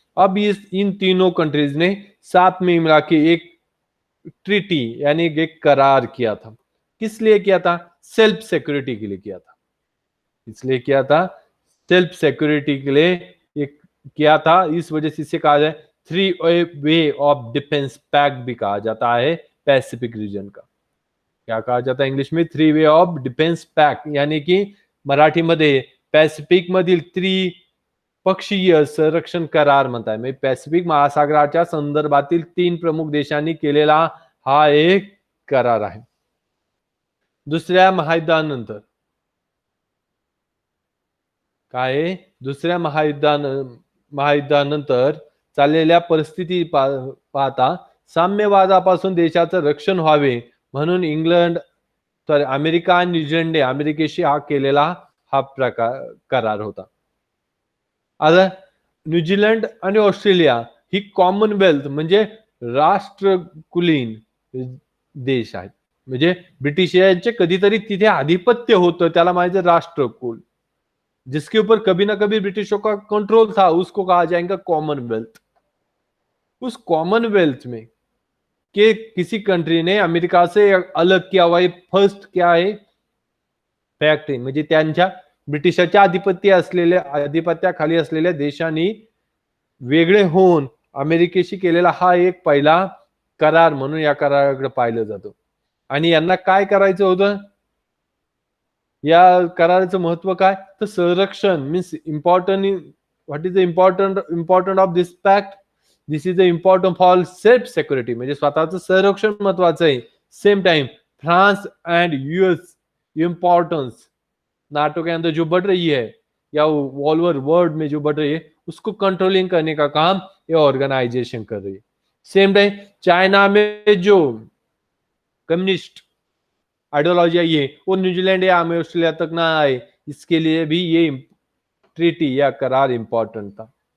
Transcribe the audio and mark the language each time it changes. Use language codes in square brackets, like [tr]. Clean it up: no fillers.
[hi] अब इन तीनों कंट्रीज ने साथ में मिला के एक ट्रीटी यानी एक करार किया था। किस लिए किया था? सेल्फ सिक्योरिटी के लिए किया था। इसलिए किया था, सेल्फ सिक्योरिटी के लिए एक किया था। इस वजह से इसे कहा जाए three way of defence pact भी कहा जाता है पैसिफिक रीजन का। क्या कहा जाता है इंग्लिश में? [mr] Three way of defence pact, यानी कि मराठीमध्ये पॅसिफिक मधील त्रिपक्षीय संरक्षण करार म्हणतात. म्हणजे पॅसिफिक महासागराच्या संदर्भातील 3 प्रमुख देशांनी केलेला हा एक करार आहे. दुसऱ्या महायुद्धानंतर काय, दुसऱ्या महायुद्धानंतर चाललेल्या परिस्थिती पाहता साम्यवादापासून देशाचं रक्षण व्हावे म्हणून अमेरिका आणि न्यूझीलंड अमेरिकेशी हा केलेला हा करार होता. आता न्यूझीलंड आणि ऑस्ट्रेलिया ही कॉमनवेल्थ म्हणजे राष्ट्रकुलीन देश आहेत. म्हणजे ब्रिटिशांचे कधीतरी तिथे आधिपत्य होतं, त्याला म्हणायचं राष्ट्रकुल, [hi] जिसके ऊपर कभी ना कभी ब्रिटिशों का कंट्रोल था, उसको कहा जाएगा कॉमनवेल्थ. उस कॉमनवेल्थ में कि किसी कंट्री ने अमेरिका से अलग किया हुआ फर्स्ट क्या आहे फॅक्ट आहे. [mr] म्हणजे त्यांच्या ब्रिटिशाच्या आधिपत्याखाली असलेल्या देशांनी वेगळे होऊन अमेरिकेशी केलेला हा एक पहिला करार म्हणून या कराराकडे पाहिलं जातं. आणि यांना काय करायचं होतं? या कराराचं महत्व काय? तर संरक्षण means important. [en] What is the important of this pact? This is the important for self security, [mr] म्हणजे स्वतःचं संरक्षण महत्वाचं आहे. [hi] Same time France and US importance, NATO के अंदर जो बढ़ रही है या ऑल ओवर वर्ल्ड में जो बढ़ रही है उसको कंट्रोलिंग करने का काम ये ऑर्गेनाइजेशन कर रही है. सेम टाइम चाइना में जो कम्युनिस्ट आइडियोलॉजी आई है वो न्यूजीलैंड या ऑस्ट्रेलिया तक ना आए, इसके लिए भी ये ट्रीटी या करार इंपॉर्टेंट था.